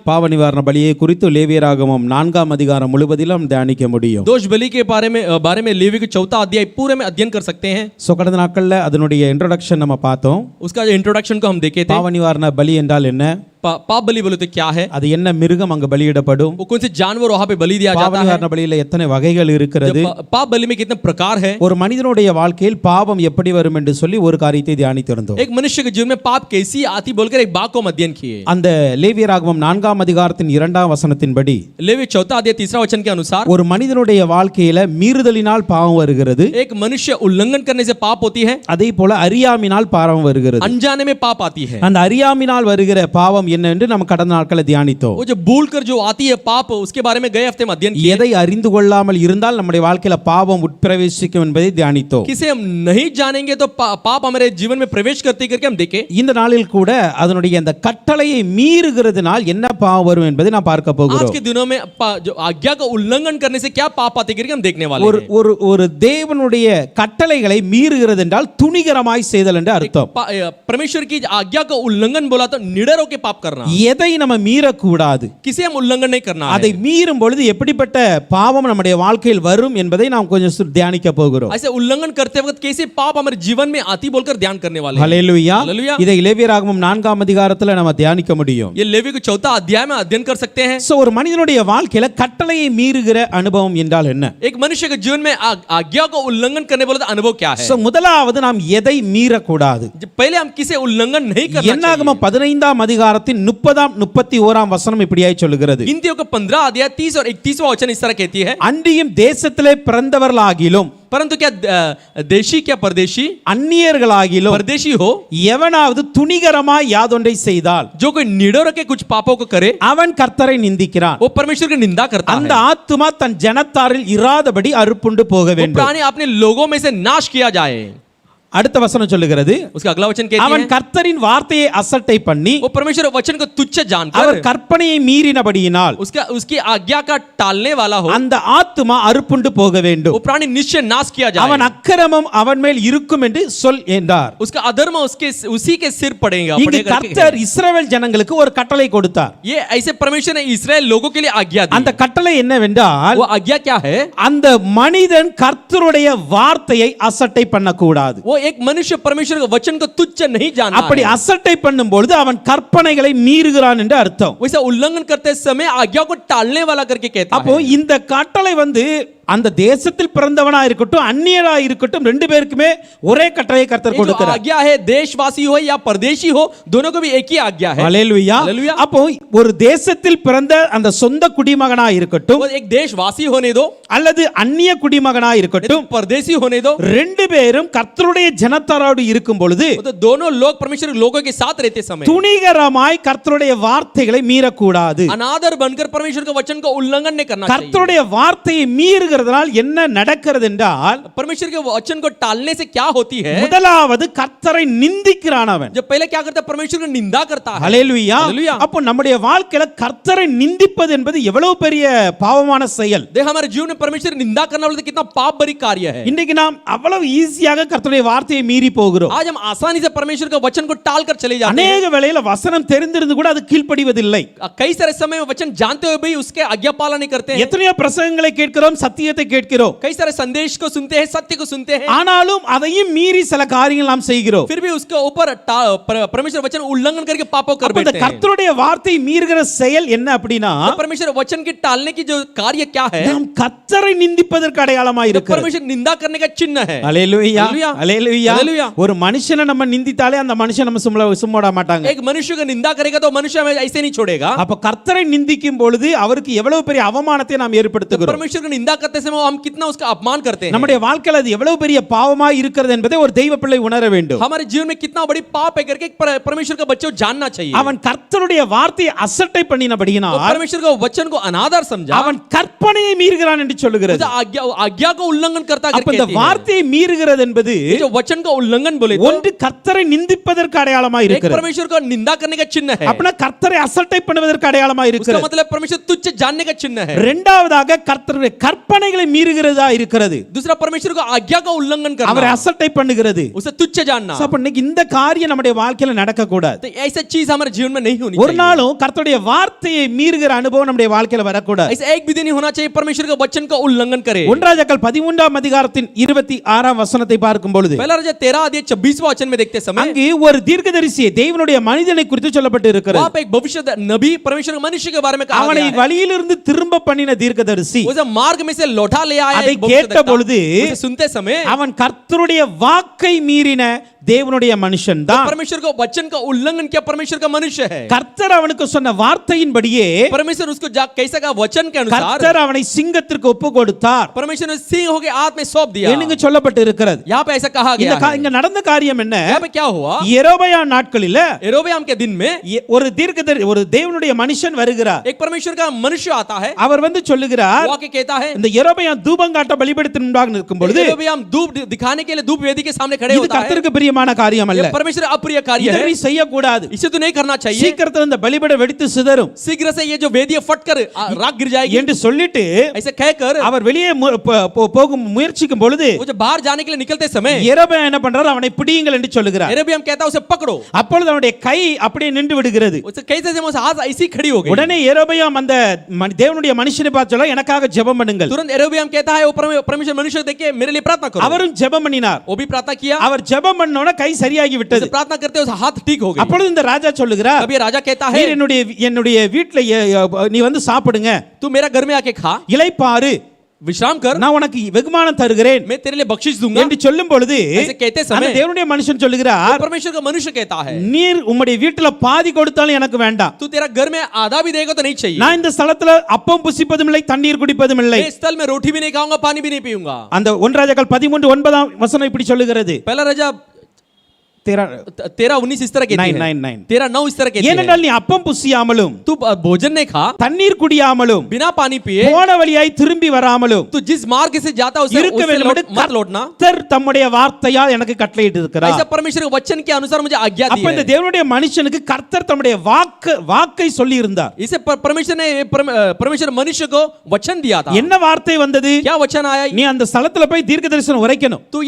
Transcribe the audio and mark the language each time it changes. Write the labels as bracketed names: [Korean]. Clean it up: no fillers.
[Tamil] பாவ நிவாரண பலியை குறித்து லேவியராகமம் 4ஆம் அதிகாரம் முழுவதிலும் தியானிக்க முடியும். [Hindi] दोष बलि के बारे में लेवी के 4वां अध्याय पूरे में अध्ययन कर सकते हैं। [Tamil] சோ கடந்த நாட்கள்ல அதனுடைய இன்ட்ரோடக்ஷன் நம்ம பார்த்தோம். [Hindi] उसका इंट्रोडक्शन को हम देखे थे। [Tamil] பாவ நிவாரண பலி என்றால் என்ன? [Hindi] पाप बलि बोले तो क्या है? [Tamil] அது என்ன மிருகம் அங்க பலியிடப்படும்? [Hindi] वो कौन से जानवर वहां पे बलि दिया [Tamil] பாவ [Hindi] जाता है? [Tamil] நிவாரண பலியில எத்தனை வகைகள் இருக்கிறது? [Hindi] पाप बलि में कितने प्रकार है? [Tamil] ஒரு மனிதனுடைய வாழ்க்கையில் பாவம் எப்படி வரும் என்று சொல்லி ஒரு காரியத்தை தியானித்திருந்தோம். [Hindi] एक मनुष्य के जीवन में पाप कैसी आती बोलकर एक बात को हम अध्ययन किए। [Tamil] அந்த லேவியராகமம் 4ஆம் அதிகாரத்தின் 2ஆம் வசனத்தின்படி [Hindi] लेवी 4वां अध्याय 3रा वचन के अनुसार [Tamil] ஒரு மனிதனுடைய வாழ்க்கையில மீறுதலினால் பாவம் வருகிறது. [Hindi] एक मनुष्य उल्लंघन करने से पाप होती है। [Tamil] அதே போல அறியாமையினால் பாவம் வருகிறது. [Hindi] अनजाने में पाप आती है। [Tamil] அந்த அறியாமையினால் வருகிற பாவம் என்ன என்று நம்ம கடந்த நாட்களை தியானித்தோம். [Hindi] वो जो भूल कर जो आती है पाप, उसके बारे में गए हफ्ते में अध्ययन किए। [Tamil] எதை அறிந்து கொள்ளாமல் இருந்தால் நம்முடைய வாழ்க்கையில பாவம் உட்பிரவேசிக்கும் என்பதை தியானித்தோம். [Hindi] किसे हम नहीं जानेंगे तो पाप हमारे जीवन में प्रवेश करते करके हम देखें। [Tamil] இந்த நாளில் கூட அதனுடைய அந்த கட்டளையை மீறுகிறதுனால் என்ன பாவம் வரும் என்பதை நாம் பார்க்க போகிறோம். [Hindi] आज के दिनों में जो आज्ञा का उल्लंघन करने से क्या पाप आते करके हम देखने वाले हैं। [Tamil] ஒரு தேவனுடைய கட்டளைகளை மீறுகிறது என்றால் துணிகரமாய் செய்தல் என்று அர்த்தம். [Hindi] परमेश्वर की आज्ञा का उल्लंघन बोला तो निडर होकर पाप करना। [Tamil] எதை நம்ம மீறக்கூடாது, [Hindi] किसे हम उल्लंघन नहीं करना है। [Tamil] அதை மீறும் பொழுது எப்படிப்பட்ட பாவம் நம்முடைய வாழ்க்கையில் வரும் என்பதை நாம் கொஞ்சம் தியானிக்க போகிறோம். [Hindi] ऐसे उल्लंघन करते वक्त कैसे पाप हमारे जीवन में आती बोलकर ध्यान करने वाले हैं। हालेलुया। [Tamil] இதை லேவியராகமம் 4ஆம் அதிகாரத்துல நம்ம தியானிக்க முடியும். [Hindi] ये लेवी के 4वां अध्याय में अध्ययन कर सकते हैं। [Tamil] சோ ஒரு மனிதனுடைய வாழ்க்கையில கட்டளையை மீறுகிற அனுபவம் என்றால் என்ன? [Hindi] एक मनुष्य के जीवन में आज्ञा को उल्लंघन करने बोले तो अनुभव क्या है? [Tamil] சோ முதலாவது நாம் எதை மீறக்கூடாது? [Hindi] पहले हम किसे उल्लंघन नहीं करना चाहिए। [Tamil] என்னாகமம் 15ஆம் அதிகாரத்தின் 30-31ஆம் வசனம் இப்படியாய் சொல்லுகிறது. [Hindi] गिनतियों का 15 अध्याय 30 और 31वां वचन इस तरह कहती है। [Tamil] அன்றியும் தேசத்திலே பிறந்தவர்களாகிலும், [Hindi] परंतु क्या देशी क्या परदेशी, [Tamil] அந்நியர்களாகிலும் [Hindi] परदेशी हो, [Tamil] எவனாவது துணிகரமாய் யாதொன்றை செய்தால், [Hindi] जो कोई निडर के कुछ पापों को करे, [Tamil] அவன் கர்த்தரை நிந்திக்கிறான். [Hindi] वो परमेश्वर की निंदा करता है। [Tamil] அந்த ஆத்துமா தன் ஜனத்தாரில் இராதபடி அறுப்புண்டு போக [Hindi] वो [Tamil] வேண்டும். [Hindi] प्राणी अपने लोगों में से नाश किया जाए। [Tamil] அடுத்த வசனம் சொல்லுகிறது, [Hindi] उसका अगला वचन कहती [Tamil] அவன் [Hindi] है, [Tamil] கர்த்தரின் வார்த்தையை அசட்டை பண்ணி, [Hindi] वो परमेश्वर वचन को तुच्छ जानकर, [Tamil] அவர் கற்பனையை மீறினபடியினால் [Hindi] उसकी आज्ञा का टालने वाला हो, [Tamil] அந்த ஆத்துமா அறுப்புண்டு போக வேண்டும். [Hindi] वो प्राणी निश्चय नाश किया जाए। [Tamil] அவன் அக்கிரமம் அவன் மேல் இருக்கும் என்று சொல் என்றார். [Hindi] उसका अधर्म उसी के सिर पड़ेगा। [Tamil] இங்கு கர்த்தர் இஸ்ரவேல் ஜனங்களுக்கு ஒரு கட்டளை கொடுத்தார். [Hindi] ये ऐसे परमेश्वर ने इस्राएल लोगों के लिए आज्ञा दी। [Tamil] அந்த கட்டளை என்னவென்றால், [Hindi] वो आज्ञा क्या है? [Tamil] அந்த மனிதன் கர்த்தருடைய வார்த்தையை அசட்டை பண்ணக்கூடாது. [Hindi] वो एक मनुष्य परमेश्वर के वचन को तुच्छ नहीं जानना। [Tamil] அப்படி அசட்டை பண்ணும் பொழுது அவன் கற்பனைகளை மீறுகிறான் என்று அர்த்தம். [Hindi] वैसे उल्लंघन करते समय आज्ञा को टालने वाला करके कहता है। [Tamil] அப்போ இந்த கட்டளை அந்த தேசத்தில் பிறந்தவனா இருக்கட்டும் அந்நியரா இருக்கட்டும் ரெண்டு பேருக்குமே ஒரே கட்டளையை கர்த்தர் கொடுக்கிறார். [Hindi] आज्ञा है देशवासी हो या परदेशी हो, दोनों को भी एक ही आज्ञा है। हालेलुया। [Tamil] அப்போ ஒரு தேசத்தில் பிறந்த அந்த சொந்த குடிமகனா இருக்கட்டும், [Hindi] एक देशवासी होने दो, [Tamil] அல்லது அந்நிய குடிமகனா இருக்கட்டும், [Hindi] परदेशी होने दो, [Tamil] ரெண்டு பேரும் கர்த்தருடைய ஜனத்தாரோடு இருக்கும் பொழுது, [Hindi] तो दोनों लोग परमेश्वर के लोगों के साथ रहते समय [Tamil] துணிகரமாய் கர்த்தருடைய வார்த்தைகளை மீறக்கூடாது. [Hindi] अनादर बनकर परमेश्वर के वचन को उल्लंघन नहीं करना चाहिए। [Tamil] கர்த்தருடைய வார்த்தையை மீறுகிறதால் என்ன நடக்கிறது என்றால், [Hindi] परमेश्वर के वचन को टालने से क्या होती है? [Tamil] முதலாவது கர்த்தரை நிந்திக்கிறான் அவன். [Hindi] जब पहले क्या करता है? परमेश्वर की निंदा करता है। [Tamil] ஹalleluya। அப்போ நம்முடைய வாழ்க்கையில கர்த்தரை நிந்திப்பது என்பது எவ்வளவு பெரிய பாவமான செயல். [Hindi] देख हमारे जीवन में परमेश्वर की निंदा करना बोलते कितना पाप भरी कार्य है। [Tamil] இன்றைக்கு நாம் அவ்வளவு ஈஸியாக கர்த்தருடைய வார்த்தையை மீறி போகிறோம். [Hindi] आज हम आसानी से परमेश्वर के वचन को टाल कर चले जाते हैं। [Tamil] अनेक வேளையில வசனம் தெரிந்திருந்து கூட அது கீழ்ப்படிவதில்லை. [Hindi] कई सारे समय में वचन जानते हुए भी उसके आज्ञा पालन नहीं करते हैं। [Tamil] எத்தனையோ பிரசங்கங்களை கேட்கிறோம், சத்தியத்தை கேட்கிறோம், [Hindi] कई सारे संदेश को सुनते हैं, सत्य को सुनते हैं, [Tamil] ஆனாலும் அதையும் மீறி சில காரியங்கள் நாம் செய்கிறோம். [Hindi] फिर भी उसके ऊपर परमेश्वर वचन उल्लंघन करके पापों कर बैठते हैं। [Tamil] கர்த்தருடைய வார்த்தையை மீறுகிற செயல் என்ன அப்படினா, [Hindi] परमेश्वर वचन की टालने की जो कार्य क्या है? [Tamil] நாம் கர்த்தரை நிந்திப்பதற்கு அடையாளமாய் இருக்கிறது. [Hindi] परमेश्वर निंदा करने का चिन्ह है। [Tamil] ஹalleluya ஹalleluya। ஒரு மனுஷனை நம்ம நிந்தித்தாலே அந்த மனுஷன் நம்ம சும்மாட மாட்டாங்க. [Hindi] एक मनुष्य को निंदा करेगा तो मनुष्य हमें ऐसे नहीं छोड़ेगा। [Tamil] அப்ப கர்த்தரை நிந்திக்கும் பொழுது அவருக்கு எவ்வளவு பெரிய அவமானத்தை நாம் ஏற்படுத்துகிறோம். [Hindi] परमेश्वर को निंदा करते समय हम कितना उसका अपमान करते हैं। [Tamil] நம்முடைய வாழ்க்கையில அது எவ்வளவு பெரிய பாவமாய் இருக்கிறது என்பதை ஒரு தெய்வ பிள்ளை உணர வேண்டும். [Hindi] हमारे जीवन में कितना बड़ी पाप है करके परमेश्वर का बच्चों जानना चाहिए। [Tamil] அவன் கர்த்தருடைய வார்த்தையை அசட்டை பண்ணினபடியினால் [Hindi] परमेश्वर का वचन को अनादर समझा, [Tamil] அவன் கற்பனையை மீறுகிறான் என்று சொல்லுகிறது. [Hindi] आज्ञा को उल्लंघन करता [Tamil] करके இந்த வார்த்தையை மீறுகிறது என்பது [Hindi] जो वचन का उल्लंघन बोले [Tamil] ஒன்று கர்த்தரை நிந்திப்பதற்கு அடையாளமாய் இருக்கிறது. [Hindi] एक परमेश्वर को निंदा करने का चिन्ह है। [Tamil] अपना கர்த்தரை அசட்டை பண்ணுவதற்கு அடையாளமாய் இருக்கிறது. [Hindi] उसका मतलब परमेश्वर तुच्छ जानने का चिन्ह है। [Tamil] இரண்டாவதாக கர்த்தருடைய கற்பனை கற்பனைகளை மீறுகிறதா இருக்கிறது. [Hindi] दूसरा परमेश्वर को आज्ञा का उल्लंघन [Tamil] அவரை [Hindi] करना, [Tamil] அசட்டை பண்ணுகிறது. [Hindi] उसे तुच्छ जानना. [Tamil] அப்ப இன்னைக்கு இந்த காரியம் நம்முடைய வாழ்க்கையில நடக்க கூடாது. [Hindi] तो ऐसा चीज हमारे जीवन में नहीं होनी [Tamil] ஒரு [Hindi] चाहिए. [Tamil] நாளும் கர்த்தருடைய வார்த்தையை மீறுகிற அனுபவம் நம்முடைய வாழ்க்கையில வரக்கூடாது. [Hindi] ऐसा एक भी दिन नहीं होना चाहिए परमेश्वर के वचन का उल्लंघन करे. [Tamil] 1 ராஜாக்கள் 13ஆம் அதிகாரத்தின் 26ஆம் வசனத்தை பார்க்கும் பொழுது [Hindi] पहला राजा 13 अध्याय 26वां वचन में देखते समय [Tamil] அங்கு ஒரு தீர்க்கதரிசியை தேவனுடைய மனிதனை குறித்து சொல்லப்பட்டு இருக்கிறது. [Hindi] वहां पे एक भविष्य नबी परमेश्वर के मनुष्य के बारे में कहा [Tamil] அவனை [Hindi] गया है. [Tamil] வழியிலிருந்து திரும்ப பண்ணின தீர்க்கதரிசி [Hindi] उसे मार्ग में से लौटा ले आया [Tamil] அதை [Hindi] एक भविष्य [Tamil] கேட்ட பொழுது [Hindi] उसे सुनते समय [Tamil] அவன் கர்த்தருடைய வாக்கை மீறின தேவனுடைய மனுஷன் தான். [Hindi] परमेश्वर को वचन का उल्लंघन किया परमेश्वर का मनुष्य है. [Tamil] கர்த்தர் அவனுக்கு சொன்ன வார்த்தையின்படியே [Hindi] परमेश्वर उसको कैसा का वचन के अनुसार [Tamil] கர்த்தர் அவனை சிங்கத்திற்கு ஒப்பு கொடுத்தார். [Hindi] परमेश्वर ने सिंह होके हाथ में सौंप दिया. [Tamil] என்னங்க சொல்லப்பட்டு இருக்கிறது. [Hindi] यहाँ पे ऐसा कहा गया है. [Tamil] இங்க நடந்த காரியம் என்ன? [Hindi] यहाँ पे क्या हुआ? [Tamil] யெரொபெயாம் நாட்களில [Hindi] यरोबेआम के दिन में [Tamil] ஒரு தேவனுடைய மனுஷன் வருகிறார். [Hindi] एक परमेश्वर का मनुष्य आता है. [Tamil] அவர் வந்து சொல்லுகிறார், [Hindi] वो आके कहता है [Tamil] இந்த யெரொபெயாம் தூபங்காட்ட பலிபீடத்தின் முன்பாக நிற்கும் பொழுது [Hindi] यरोबेआम धूप दिखाने के लिए धूप वेदी के सामने खड़े [Tamil] இது [Hindi] होता है. [Tamil] கர்த்தருக்கு பிரியமான காரியம் அல்ல. [Hindi] ये परमेश्वर अप्रिय कार्य [Tamil] இதை [Hindi] है. [Tamil] நீ செய்யக்கூடாது. [Hindi] इसे तो नहीं करना चाहिए. [Tamil] சீக்கிரத்துல இந்த பலிபீடம் வெடித்து சிதறும் [Hindi] शीघ्र से ये जो वेदी फटकर राख गिर जाएगी [Tamil] என்று சொல்லிட்டு [Hindi] ऐसे कहकर [Tamil] அவர் வெளியே போகும் முயற்சிக்கும் பொழுது [Hindi] वो जब बाहर जाने के लिए निकलते समय [Tamil] யெரொபெயாம் என்ன பண்றார்? அவனை பிடியுங்கள் என்று சொல்லுகிறார். [Hindi] यरोबेआम कहता है उसे पकड़ो. [Tamil] அப்பொழுது அவனுடைய கை அப்படியே நின்று விடுகிறது. [Hindi] उसे कैसे से उसे हाथ ऐसी खड़ी हो गई. [Tamil] உடனே யெரொபெயாம் அந்த தேவனுடைய மனுஷனை பார்த்து சொல்ல, எனக்காக ஜெபம் பண்ணுங்கள். [Hindi] तुरंत यरोबेआम कहता है वो परमेश्वर मनुष्य देख के मेरे लिए प्रार्थना करो. [Tamil] அவரும் ஜெபம் பண்ணினார். [Hindi] वो भी प्रार्थना किया. [Tamil] அவர் ஜெபம் பண்ணோன கை சரியாகி விட்டது. [Hindi] उसे प्रार्थना करते उसे हाथ ठीक हो गई. [Tamil] அப்பொழுது இந்த ராஜா சொல்லுகிறார், [Hindi] तब ये राजा कहता है [Tamil] நீர் என்னுடைய வீட்ல நீ வந்து சாப்பிடுங்க, [Hindi] तू मेरा घर में आके खा, [Tamil] இளைப்பாறு, [Hindi] विश्राम कर, [Tamil] நான் உனக்கு வெகுமானம் தருகிறேன் [Hindi] मैं तेरे लिए बख्शिश दूंगा [Tamil] என்று சொல்லும் பொழுது [Hindi] ऐसे कहते [Tamil] அந்த [Hindi] समय [Tamil] தேவனுடைய மனுஷன் சொல்லுகிறார், [Hindi] परमेश्वर का मनुष्य कहता है [Tamil] நீர் உம்முடைய வீட்டுல பாதி கொடுத்தாலும் எனக்கு வேண்டாம். [Hindi] तू तेरा घर में आधा भी देगा तो नहीं चाहिए. [Tamil] நான் இந்த ஸ்தலத்துல அப்பம் புசிப்பதும் இல்லை, தண்ணீர் குடிப்பதும் இல்லை. [Hindi] मैं इस स्थल में रोटी भी नहीं खाऊंगा, पानी भी नहीं पीऊंगा. [Tamil] அந்த 1 ராஜாக்கள் 13:9 வசனம் இப்படி சொல்லுகிறது. [Hindi] पहला राजा 13:19 इस तरह कहती है. 9:9 13:9 इस तरह कहती है. [Tamil] ஏனென்றால் நீ அப்பம் புசியாமலும் [Hindi] तू भोजन नहीं खा, [Tamil] தண்ணீர் குடியாமலும் [Hindi] बिना पानी पिए [Tamil] போன வழியாய் திரும்பி வராமலும் [Hindi] तू जिस मार्ग से जाता उसे [Tamil] இருக்க வேண்டும் என்று [Hindi] मत लौटना. [Tamil] கர்த்தர் தம்முடைய வார்த்தையால் எனக்கு கட்டளையிட்டு இருக்கிறார். [Hindi] ऐसा परमेश्वर के वचन के अनुसार मुझे आज्ञा दी [Tamil] அப்ப இந்த [Hindi] है. [Tamil] தேவனுடைய மனுஷனுக்கு கர்த்தர் தம்முடைய வாக்கை சொல்லி இருந்தார். [Hindi] इसे परमेश्वर ने परमेश्वर मनुष्य को वचन दिया था. [Tamil] என்ன வார்த்தை வந்தது? [Hindi] क्या वचन आया? [Tamil] நீ அந்த ஸ்தலத்துல போய் தீர்க்க தரிசனம் உரைக்கணும்.